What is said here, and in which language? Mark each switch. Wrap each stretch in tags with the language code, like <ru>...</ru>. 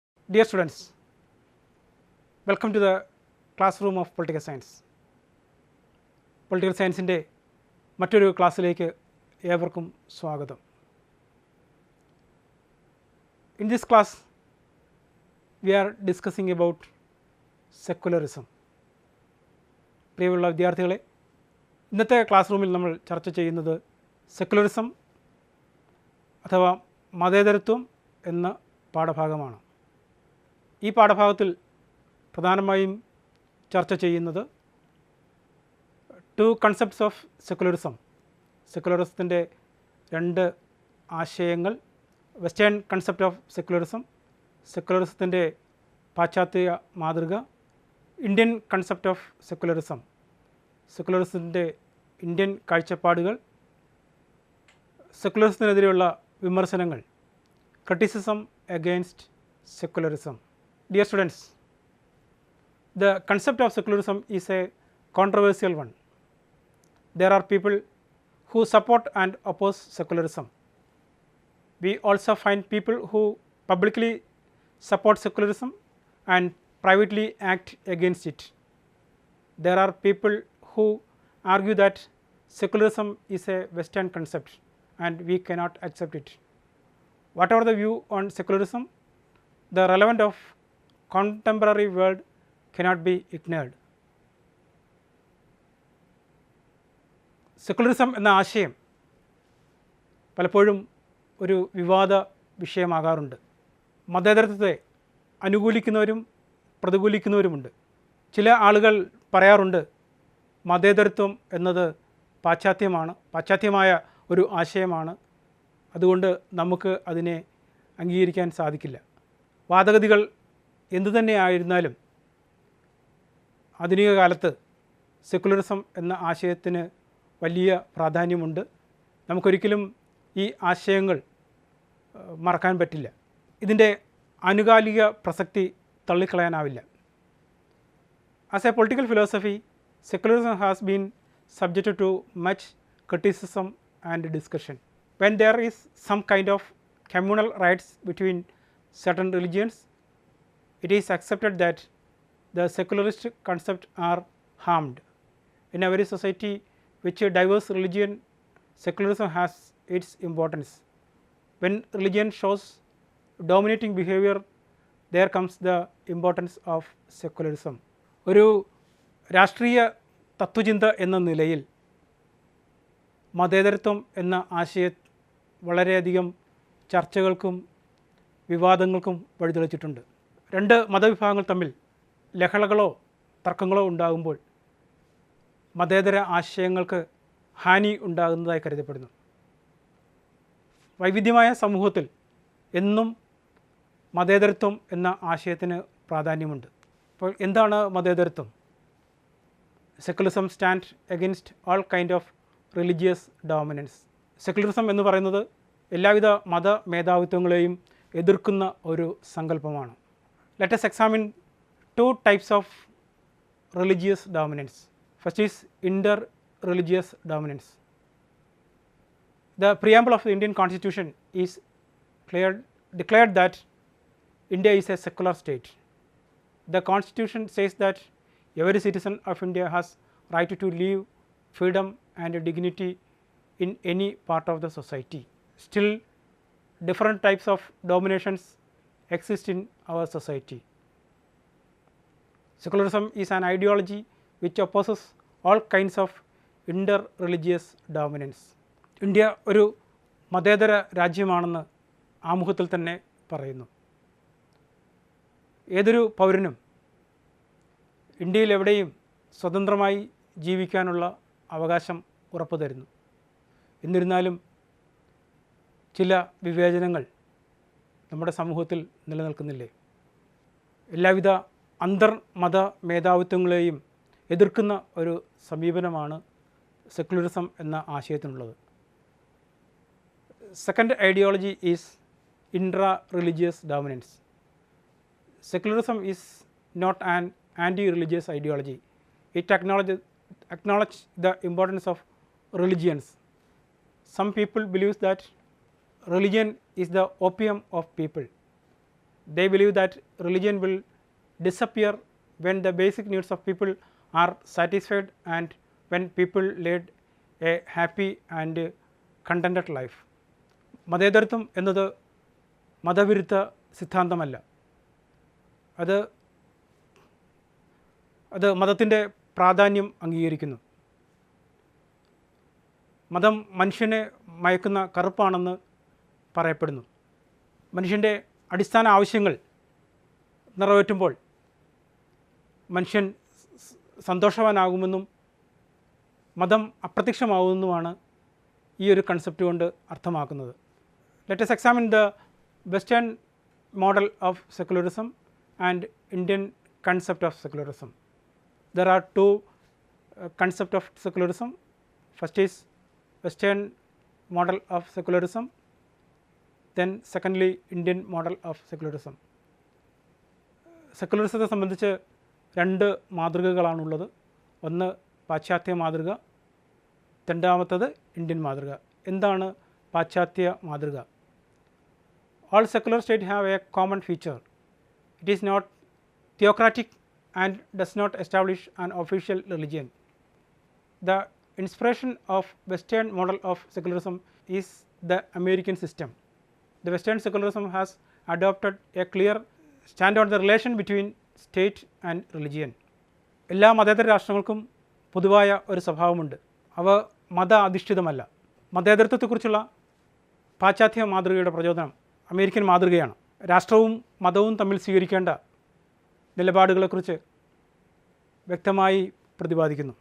<en>Dear students, welcome to the classroom of Political Science.</en> <ml>Political Science-ന്റെ മറ്റൊരു ക്ലാസ്സിലേക്ക് ഏവർക്കും സ്വാഗതം.</ml> <en>In this class, we are discussing about secularism.</en> <ml>പ്രിയമുള്ള വിദ്യാർത്ഥികളെ, ഇന്നത്തെ ക്ലാസ് റൂമിൽ നമ്മൾ ചർച്ച ചെയ്യുന്നത് സെക്കുലറിസം അഥവാ മതേതരത്വം എന്ന പാഠഭാഗമാണ്. ഈ പാഠഭാഗത്തിൽ പ്രധാനമായും ചർച്ച ചെയ്യുന്നത്</ml> <en>two concepts of secularism,</en> <ml>സെക്കുലറിസത്തിൻ്റെ രണ്ട് ആശയങ്ങൾ,</ml> <en>western concept of secularism,</en> <ml>സെക്കുലറിസത്തിൻ്റെ പാശ്ചാത്യ മാതൃക,</ml> <en>Indian concept of secularism,</en> <ml>സെക്കുലറിസത്തിൻ്റെ Indian കാഴ്ചപ്പാടുകൾ, സെക്കുലറിസത്തിനെതിരെയുള്ള വിമർശനങ്ങൾ,</ml> <en>Criticism against secularism.</en> <ml>Dear students, the concept of secularism is a controversial one. There are people who support and oppose secularism. We also find people who publicly support secularism and privately act against it. There are people who argue that secularism is a Western concept and we cannot accept it. Whatever the view on secularism, the relevance of contemporary world cannot be ignored. Secularism എന്ന ആശയം പലപ്പോഴും ഒരു വിവാദ വിഷയമാകാറുണ്ട്. മതേതരത്വത്തെ അനുകൂലിക്കുന്നവരും പ്രതികൂലിക്കുന്നവരുമുണ്ട്. ചില ആളുകൾ പറയാറുണ്ട് മതേതരത്വം എന്നത് പാശ്ചാത്യമായ ഒരു ആശയമാണ്, അതുകൊണ്ട് നമുക്ക് അതിനെ അംഗീകരിക്കാൻ സാധിക്കില്ല. വാദഗതികൾ എന്തുതന്നെ ആയിരുന്നാലും ആധുനിക കാലത്ത് സെക്കുലറിസം എന്ന ആശയത്തിന് വലിയ പ്രാധാന്യമുണ്ട്. നമുക്കൊരിക്കലും ഈ ആശയങ്ങൾ മറക്കാൻ പറ്റില്ല. ഇതിൻ്റെ ആനുകാലിക പ്രസക്തി തള്ളിക്കളയാനാവില്ല.</ml> <en>As a political philosophy, secularism has been subjected to much criticism and discussion. When there is some kind of communal rights between certain religions, it is accepted that the secularist concepts are harmed. In every society which a diverse religion, secularism has its importance. When religion shows dominating behavior, there comes the importance of secularism.</en> <ml>ഒരു രാഷ്ട്രീയ തത്വചിന്ത എന്ന നിലയിൽ മതേതരത്വം എന്ന ആശയം വളരെയധികം ചർച്ചകൾക്കും വിവാദങ്ങൾക്കും വഴിതെളിച്ചിട്ടുണ്ട്. രണ്ട് മതവിഭാഗങ്ങൾ തമ്മിൽ ലഹളകളോ തർക്കങ്ങളോ ഉണ്ടാകുമ്പോൾ മതേതര ആശയങ്ങൾക്ക് ഹാനി ഉണ്ടാകുന്നതായി കരുതപ്പെടുന്നു. വൈവിധ്യമായ സമൂഹത്തിൽ എന്നും മതേതരത്വം എന്ന ആശയത്തിന് പ്രാധാന്യമുണ്ട്. അപ്പോൾ എന്താണ് മതേതരത്വം?</ml> <en>Secularism stand against all kind of religious dominance.</en> <ml>Secularism എന്ന് പറയുന്നത് എല്ലാവിധ മത മേധാവിത്വങ്ങളെയും എതിർക്കുന്ന ഒരു സങ്കല്പമാണ്.</ml> <en>Let us examine two types of religious dominance. First is inter-religious dominance. The preamble of the Indian Constitution is declared that India is a secular state. The Constitution says that every citizen of India has right to live freedom and dignity in any part of the society. Still, different types of dominations exist in our society. Secularism is an ideology which opposes all kinds of inter-religious dominance.</en> <ml>India ഒരു മതേതര രാജ്യമാണെന്ന് ആമുഖത്തിൽ തന്നെ പറയുന്നു. ഏതൊരു പൗരനും ഇന്ത്യയിൽ എവിടെയും സ്വതന്ത്രമായി ജീവിക്കാനുള്ള അവകാശം ഉറപ്പു തരുന്നു. എന്നിരുന്നാലും ചില വിവേചനങ്ങൾ നമ്മുടെ സമൂഹത്തിൽ നിലനിൽക്കുന്നില്ലേ? എല്ലാവിധ അന്തർമത മേധാവിത്വങ്ങളെയും എതിർക്കുന്ന ഒരു സമീപനമാണ് സെക്കുലറിസം എന്ന ആശയത്തിനുള്ളത്.</ml> <en>Second ideology is intra-religious dominance. Secularism is not an anti-religious ideology. It acknowledges the importance of religions. Some people believe that religion is the opium of people. They believe that religion will disappear when the basic needs of people are satisfied and when people lead a happy and contented life.</en> <ml>മതേതരത്വം എന്നത് മതവിരുദ്ധ സിദ്ധാന്തമല്ല. അത് മതത്തിൻ്റെ പ്രാധാന്യം അംഗീകരിക്കുന്നു. മതം മനുഷ്യനെ മയക്കുന്ന കറുപ്പാണെന്ന് പറയപ്പെടുന്നു. മനുഷ്യൻ്റെ അടിസ്ഥാന ആവശ്യങ്ങൾ നിറവേറ്റുമ്പോൾ മനുഷ്യൻ സന്തോഷവാനാകുമെന്നും മതം അപ്രത്യക്ഷമാകുമെന്നുമാണ് ഈ ഒരു കൺസെപ്റ്റ് കൊണ്ട് അർത്ഥമാക്കുന്നത്.</ml> <en>ലെറ്റ് us examine the Western model of secularism and Indian concept of secularism. There are two concepts of secularism. First is Western model of secularism, then secondly Indian model of secularism.</en> <ml>സെക്കുലറിസത്തെ സംബന്ധിച്ച് രണ്ട് മാതൃകകളാണുള്ളത്. ഒന്ന് പാശ്ചാത്യ മാതൃക, രണ്ടാമത്തത് Indian മാതൃക. എന്താണ് പാശ്ചാത്യ മാതൃക?</ml> <en>All secular states have a common feature. It is not theocratic and does not establish an official religion. The inspiration of Western model of secularism is the American system. The Western secularism has adopted a clear stand on the relation between state and religion.</en> <ml>എല്ലാ മതേതര രാഷ്ട്രങ്ങൾക്കും പൊതുവായ ഒരു സ്വഭാവമുണ്ട്. അവ മത അധിഷ്ഠിതമല്ല. മതേതരത്വത്തെക്കുറിച്ചുള്ള പാശ്ചാത്യ മാതൃകയുടെ പ്രചോദനം അമേരിക്കൻ മാതൃകയാണ്. രാഷ്ട്രവും മതവും തമ്മിൽ സ്വീകരിക്കേണ്ട നിലപാടുകളെക്കുറിച്ച് വ്യക്തമായി പ്രതിപാദിക്കുന്നു.</ml>